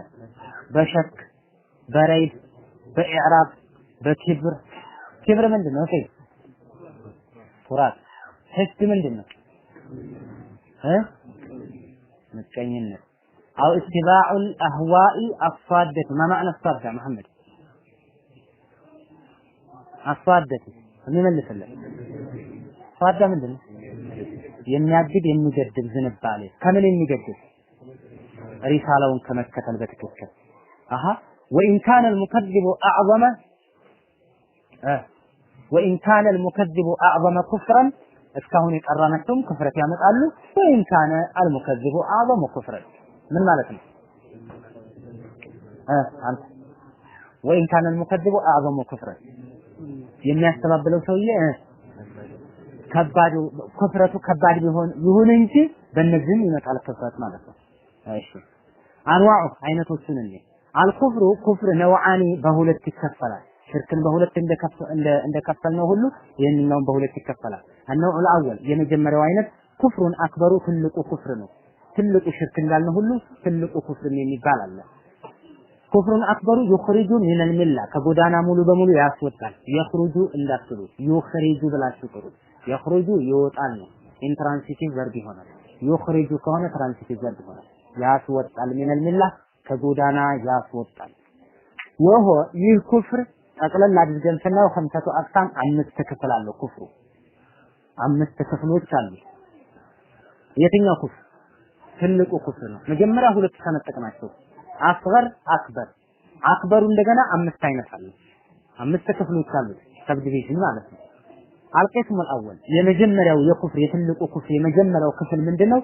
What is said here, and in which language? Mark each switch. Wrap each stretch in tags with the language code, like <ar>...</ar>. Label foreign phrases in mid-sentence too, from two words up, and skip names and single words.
<am>በሸክ፣ በረይብ፣ በኢዕራብ፣ በክብር። ክብር ምንድነው? እሺ ኩራት። ህግ ምንድነው? ምቀኝነት።</am> <ar>أو اتباع الأهواء أفادت ما معنى الصاد محمد</ar> <am>አፋደት የሚመልስልህ ፋዳ ምንድነው? የሚያግድ የሚገድብ ዝንባሌ። ከምን የሚገድብ? ሪሳላውን ከመከተል በትክክል</am> <ar>وإن كان المكذب أعظم كفرا</ar> <am>እስካሁን የቀራናቸውም ክፍረት ያመጣሉ።</am> <ar>وإن كان المكذب أعظم كفرا</ar> <am>ምን ማለት ነው? አንተ</am> <ar>وإن كان المكذب اعظم كفرا</ar> <am>የሚያስተባብለው ሰውዬ ከባዱ ክፍረቱ ከባድ ቢሆን እንጂ በእነዚህም ይመጣል ክፍረት ማለት ነው። እሺ አንዋዑ አይነቶቹን እንዴ አልኩፍሩ ኩፍር ነውዓኒ በሁለት ይከፈላል። ሽርክን በሁለት እንደከፈልነው ሁሉ ይሄንኛውን በሁለት ይከፈላል።</am> <ar>النوع الاول</ar> <am>የመጀመሪያው አይነት</am> <ar>كفر أكبر</ar> <am>ትልቁ ኩፍር ነው። ትልቁ ሽርክ እንዳልነው ሁሉ ትልቁ ኩፍር የሚባል አለ።</am> <ar>كفر أكبر</ar> <am>ይخرج</am> <ar>من المله</ar> <am>ከጎዳና ሙሉ በሙሉ ያስወጣል። ይخرج እንዳትሉ ይخرج ብላችሁ ጥሩ ይخرج ይወጣል ነው።</am> <en>intransitive verb</en> <am>ይሆናል። ይخرج ከሆነ</am> <en>transitive verb</en> <am>ይሆናል። ያስወጣል</am> <ar>من المله</ar> <am>ከጎዳና ያስወጣል። ወሆ ይህ ኩፍር ጠቅለል አድርገን ስናየው</am> <ar>خمسة أقسام</ar> <am>አምስት ክፍል አለው። ኩፍሩ አምስት ክፍሎች አሉ። የትኛው ኩፍር ትልቁ ኩፍር ነው? መጀመሪያ ሁለት ተነጠቅናቸው።</am> <ar>أصغر أكبر</ar> <am>አክበሩ እንደገና አምስት አይነት አለ። አምስት ክፍሎች አሉት። ሰብዲቪዥን ማለት ነው።</am> <ar>القسم الأول</ar> <am>የመጀመሪያው የኩፍር የትልቁ ኩፍር የመጀመሪያው ክፍል ምንድነው?</am>